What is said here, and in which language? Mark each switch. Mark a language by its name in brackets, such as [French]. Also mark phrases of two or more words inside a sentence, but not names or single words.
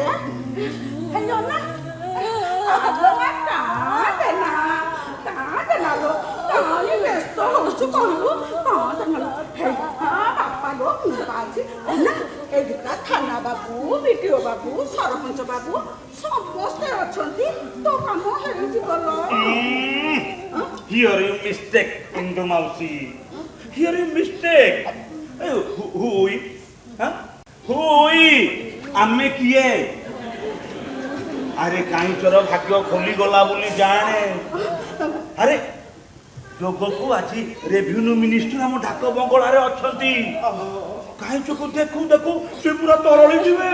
[Odia] ହେଲ ନା କାଁଦେନା ଲୋ, କାହିଁ ବ୍ୟସ୍ତ ହଉଛୁ କହିଲୁ? ବାପା ଲୋ, ମୁଁ ଆଜି ନା ଏଇଟା ଥାନା ବାବୁ, ବିଡିଓ ବାବୁ, ସରପଞ୍ଚ ବାବୁ ସମସ୍ତେ ଅଛନ୍ତି, ତୋ କାମ ହେଇଯିବ ଲୋ। [English] Here you mistake, Indu Mausi. Here you mistake. Hui? [Odia] ଆମେ କିଏ? ଆରେ କାହିଁଚର ଭାଗ୍ୟ ଖୋଲିଗଲା ବୋଲି ଜାଣେ। ଆରେ ଯୋଗକୁ ଆଜି [English] revenue minister [Odia] ଆମ ଡାକ ବଙ୍ଗଳାରେ ଅଛନ୍ତି। କାହିଁ ଚୋକୁ ଦେଖୁ ଦେଖୁ ସେ ପୁରା ତରଳି ଯିବେ।